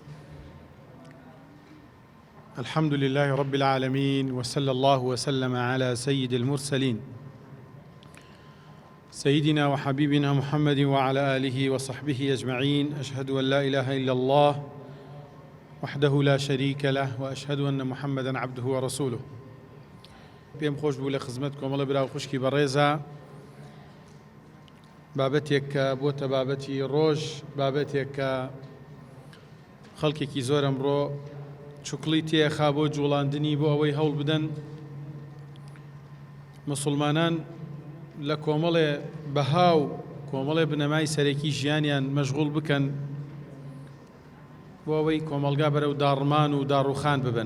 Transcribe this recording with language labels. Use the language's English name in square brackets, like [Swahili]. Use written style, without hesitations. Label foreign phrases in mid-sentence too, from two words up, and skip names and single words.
[Arabic] الحمد لله رب العالمين، وصلى الله وسلم على سيد المرسلين سيدنا وحبيبنا محمد وعلى آله وصحبه أجمعين. أشهد أن لا إله إلا الله وحده لا شريك له، وأشهد أن محمدا عبده ورسوله. [Central Kurdish] پێم خۆش بوو لە خزمەتکم کۆمەڵە براو خوشکی بەڕێزە بابەتێک کە بۆتە بابەتی ڕۆژ، بابەتێک کە خەڵکێکی زۆر ئەمڕۆ چوکڵی تێخا بۆ جوڵاندنی بۆ ئەوەی هەوڵ بدەن مسلمانان لە کۆمەڵێ بەهاو کۆمەڵێ بنەمای سەرەکی ژیانیان مەشغوڵ بکەن بۆ ئەوەی کۆمەلگا بەرەو داڕمان و داڕوخان ببن.